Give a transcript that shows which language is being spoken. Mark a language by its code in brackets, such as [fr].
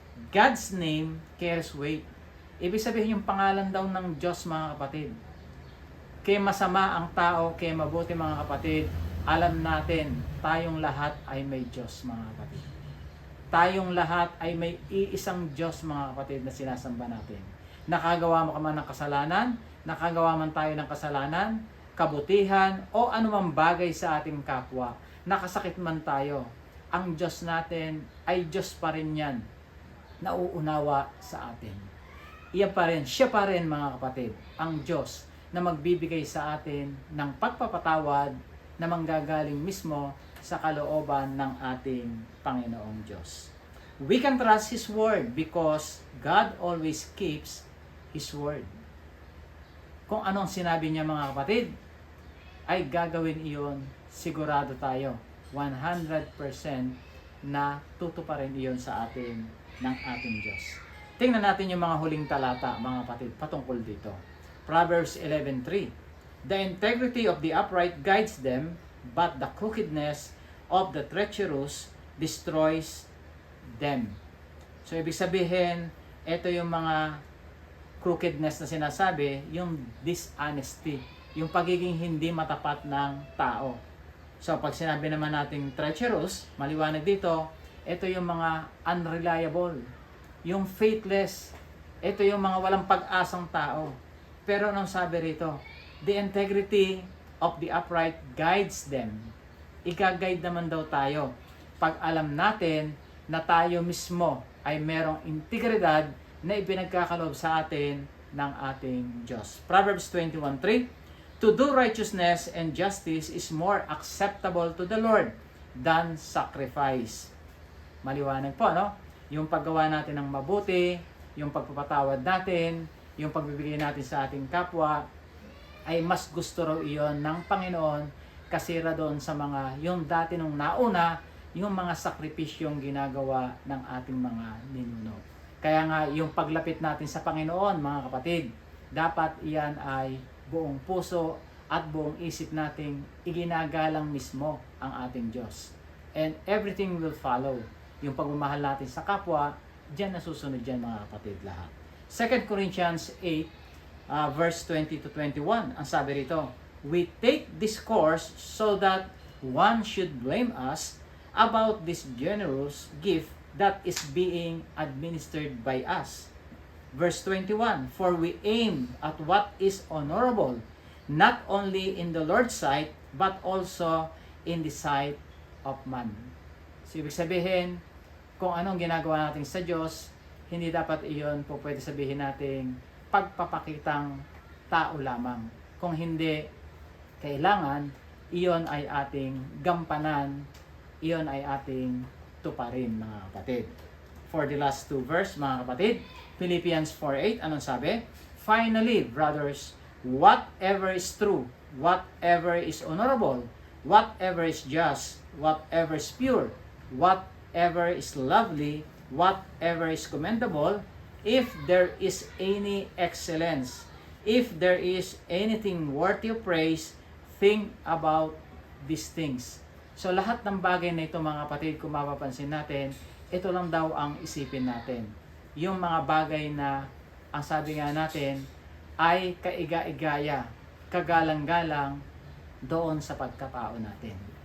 [en] God's name carries weight. [tl] Ibig sabihin yung pangalan daw ng Diyos mga kapatid. Kaya masama ang tao, kaya mabuti mga kapatid, alam natin tayong lahat ay may Diyos mga kapatid. Tayong lahat ay may iisang Diyos mga kapatid na sinasamba natin. Nakagawa mo ka man ng kasalanan, nakagawa man tayo ng kasalanan, kabutihan o anumang bagay sa ating kapwa, nakasakit man tayo, ang Diyos natin ay Diyos pa rin yan, nauunawa sa atin. Iyan pa rin, siya pa rin mga kapatid, ang Diyos na magbibigay sa atin ng pagpapatawad na manggagaling mismo sa kalooban ng ating Panginoong Diyos. [en] We can trust His Word because God always keeps His Word. [tl] Kung anong sinabi niya mga kapatid, ay gagawin iyon, sigurado tayo, 100% na tutuparin iyon sa atin ng ating Diyos. Tingnan natin yung mga huling talata, mga kapatid, patungkol dito. Proverbs 11:3. [en] The integrity of the upright guides them, but the crookedness of the treacherous destroys them. [tl] So, ibig sabihin, ito yung mga crookedness na sinasabi, yung dishonesty, yung pagiging hindi matapat ng tao. So, pag sinabi naman nating treacherous, maliwanag dito, ito yung mga unreliable, yung faithless, ito yung mga walang pag-asang tao. Pero anong sabi rito? [en] The integrity of the upright guides them. [tl] Ika-guide naman daw tayo pag alam natin na tayo mismo ay merong integridad na ipinagkakaloob sa atin ng ating Diyos. [en] Proverbs 21:3. To do righteousness and justice is more acceptable to the Lord than sacrifice. [tl] Maliwanag po, no? Yung paggawa natin ng mabuti, yung pagpapatawad natin, yung pagbibigay natin sa ating kapwa, ay mas gusto raw iyon ng Panginoon kasi ra doon sa mga, yung dati nung nauna, yung mga sakripisyong ginagawa ng ating mga ninuno. Kaya nga, yung paglapit natin sa Panginoon, mga kapatid, dapat iyan ay buong puso at buong isip nating iginagalang mismo ang ating Diyos. [en] And everything will follow. [tl] Yung pagmamahal natin sa kapwa, diyan nasusunod diyan mga kapatid lahat. [en] 2 Corinthians 8, verse 20 to 21, [tl] ang sabi rito, [en] we take this course so that one should blame us about this generous gift that is being administered by us. Verse 21, for we aim at what is honorable, not only in the Lord's sight, but also in the sight of man. [tl] So, ibig sabihin, kung anong ginagawa natin sa Diyos, hindi dapat iyon po pwede sabihin natin pagpapakitang tao lamang. Kung hindi, kailangan, iyon ay ating gampanan, iyon ay ating tuparin mga kapatid. [en] For the last two verse [tl] mga kapatid, [en] Philippians 4:8, [tl] anong sabi? [en] Finally, brothers, whatever is true, whatever is honorable, whatever is just, whatever is pure, whatever is lovely, whatever is commendable, if there is any excellence, if there is anything worthy of praise, think about these things. [tl] So lahat ng bagay na ito mga kapatid, kung mapapansin natin, ito lang daw ang isipin natin. Yung mga bagay na, ang sabi nga natin, ay kaiga-igaya, kagalang-galang doon sa pagkatao natin.